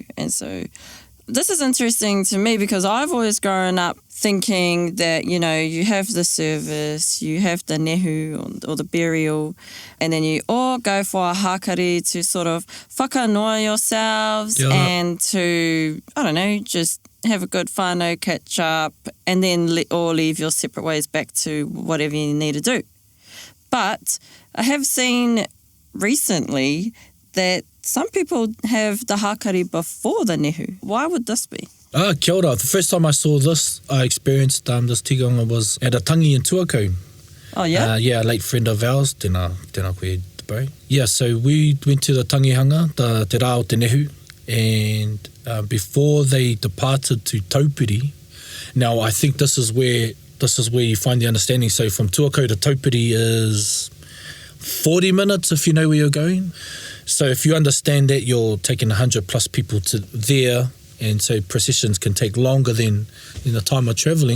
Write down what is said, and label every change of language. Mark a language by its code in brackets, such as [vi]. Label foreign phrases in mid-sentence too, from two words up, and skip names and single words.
[en] And so this is interesting to me because I've always grown up thinking that, you have the service, you have the nehu or the burial, and then you all go for a hākari to sort of whakanoa yourselves and to, just have a good whānau catch up and then all leave your separate ways back to whatever you need to do. But I have seen recently that some people have the hākari before the nehu. Why would this be? Kia ora. The first time I saw this, I experienced this tikanga was at a tangi in Tuakau. Oh, yeah? A late friend of ours, [mi] tēnā koe te pai. [en] Yeah, so we went to the tangihanga, [mi] te rā o te nehu, [en] and before they departed to Taupiri, now I think this is where you find the understanding. So from Tuakau to Taupiri is 40 minutes if you know where you're going. So if you understand that you're taking 100 plus people to there, and so processions can take longer than in the time of travelling.